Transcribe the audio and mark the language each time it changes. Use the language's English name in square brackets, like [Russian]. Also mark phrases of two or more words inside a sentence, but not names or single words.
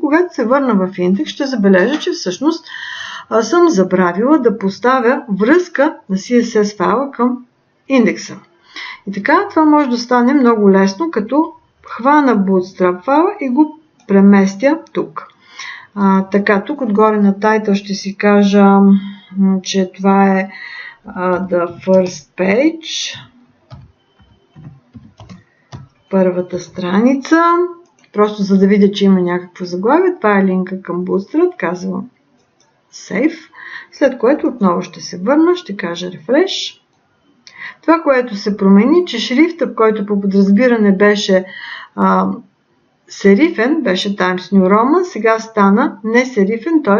[Bulgarian] Когато се върна в индекс, ще забележа, че всъщност съм забравила да поставя връзка на CSS файла към индекса. И така, това може да стане много лесно, като хвана Bootstrap файла и го преместя тук. Така, тук отгоре на title ще си кажа, че това е [English] the first page, [Bulgarian] първата страница, просто за да видя, че има някакво заглавие. Това е линка към Bootstrap, казвам Save, след което отново ще се върна, ще кажа Refresh. Това, което се промени, че шрифтът, който по подразбиране беше серифен, беше Times New Roman, сега стана не серифен, т.е.